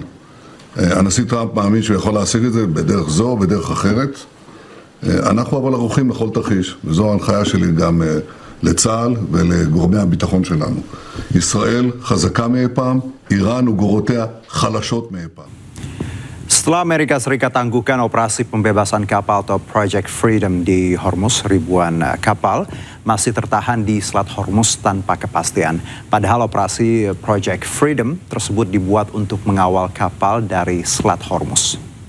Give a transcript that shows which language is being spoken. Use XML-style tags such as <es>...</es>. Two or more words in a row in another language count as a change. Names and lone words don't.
<he>הנשיא טראמפ מאמין שהוא יכול להשיג את זה בדרך זו או בדרך אחרת. אנחנו אבל ערוכים לכל תרחיש, וזו ההנחיה שלי גם לצה"ל ולגורמי הביטחון שלנו. ישראל חזקה מאי פעם, איראן וגורותיה חלשות מאי פעם.</he> <id>Setelah Amerika Serikat tangguhkan operasi pembebasan kapal atau Project Freedom di Hormuz, ribuan kapal masih tertahan di Selat Hormuz tanpa kepastian. Padahal operasi Project Freedom tersebut dibuat untuk mengawal kapal dari Selat Hormuz.</id>